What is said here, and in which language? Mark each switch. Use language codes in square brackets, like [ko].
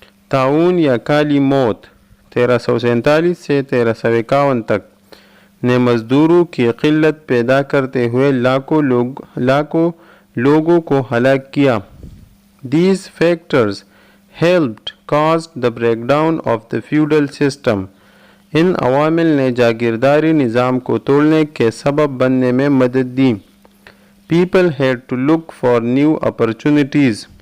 [ur] طاعون یا کالی موت 1347 سے 1351 تک نے مزدوروں کی قلت پیدا کرتے ہوئے لاکھوں لوگوں کو ہلاک کیا. [en] These factors helped cause the breakdown of the feudal system. [ur] ان عوامل نے جاگیرداری نظام کو توڑنے کے سبب بننے میں مدد دی. [en] People had to look for new opportunities.